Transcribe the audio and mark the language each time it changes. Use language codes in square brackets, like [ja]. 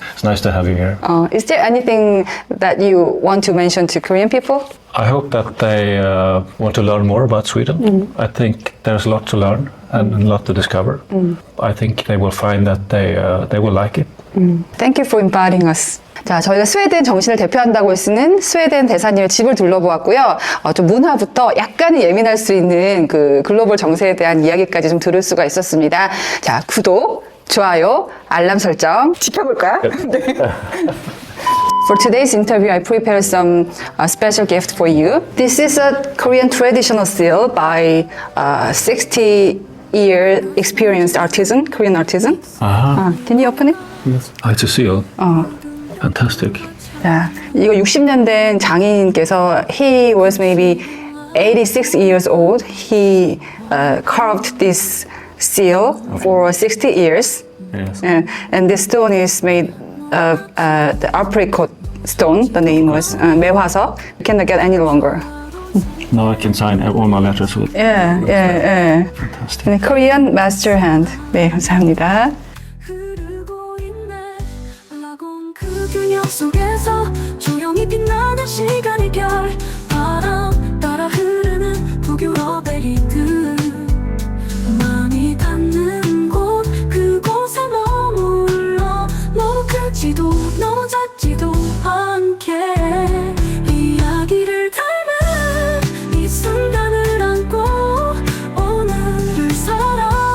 [en] It's nice to have you here. Is there anything that you want to mention to Korean people? I hope that they want to learn more about Sweden. I think there's a lot to learn and a lot to discover. I think they will find that they will like it. Thank you for inviting us. [ko] 자, 저희가 스웨덴 정신을 대표한다고 쓰는 스웨덴 대사님의 집을 둘러보았고요. 좀 문화부터 약간은 예민할 수 있는 그 글로벌 정세에 대한 이야기까지 좀 들을 수가 있었습니다. 자, 구독, 좋아요, 알람 설정 지켜볼 거야. 네. [en] For today's interview, I prepared some special gift for you. This is a Korean traditional seal by 60-year experienced artisan, Korean artisan. Can you open it? Yes. It's a seal. Fantastic. [ko] 자, 이거 60년 된 장인께서 [en] he was maybe 86 years old. He carved this seal for 60 years. Yes. And this stone is made of the apricot stone. The name was 매화석. You cannot get any longer. Now I can sign all my letters with. Yeah. Fantastic. And Korean master hand. [ko] 네, 감사합니다. 흐르고 있네 라곰 그 균형 속에서 시간이 별 바람 따라 흐르는 북유럽의 리듬 마음이 닿는 곳 그곳에 머물러 너무 크지도 너무 작지도 않게 이야기를 닮은 이 순간을 안고 오늘을 살아